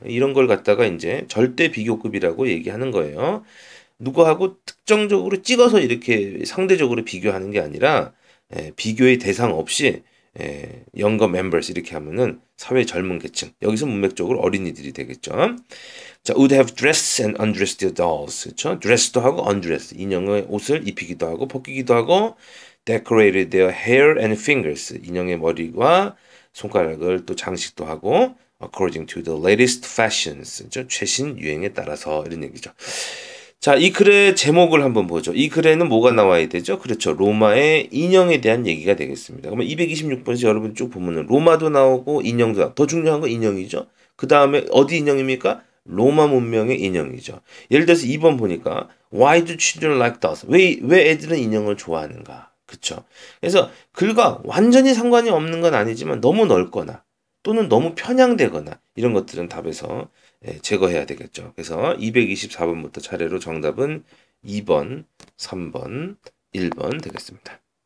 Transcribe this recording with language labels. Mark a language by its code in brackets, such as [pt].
[ko] 이런 걸 갖다가 이제 절대 비교급이라고 얘기하는 거예요. 누구하고 특정적으로 찍어서 이렇게 상대적으로 비교하는 게 아니라 비교의 대상 없이 [en] younger members [ko] 이렇게 하면은 사회 젊은 계층, 여기서 문맥적으로 어린이들이 되겠죠. [en] 자, would have dressed and undressed their dolls. [ko] 그렇죠? dress도 하고 undressed, 인형의 옷을 입히기도 하고 벗기기도 하고 [en] decorated their hair and fingers, [ko] 인형의 머리와 손가락을 또 장식도 하고 [en] according to the latest fashions, [ko] 그렇죠? 최신 유행에 따라서 이런 얘기죠. 자, 이 글의 제목을 한번 보죠. 이 글에는 뭐가 나와야 되죠? 그렇죠. 로마의 인형에 대한 얘기가 되겠습니다. 그러면 226번에서 여러분 쭉 보면은 로마도 나오고 인형도 나오고, 더 중요한 건 인형이죠. 그 다음에 어디 인형입니까? 로마 문명의 인형이죠. 예를 들어서 2번 보니까 [en] Why do children like dolls? [ko] 왜 애들은 인형을 좋아하는가? 그쵸? 그래서 글과 완전히 상관이 없는 건 아니지만 너무 넓거나 또는 너무 편향되거나 이런 것들은 답에서 제거해야 되겠죠. 그래서 224번부터 차례로 정답은 2번, 3번, 1번 되겠습니다.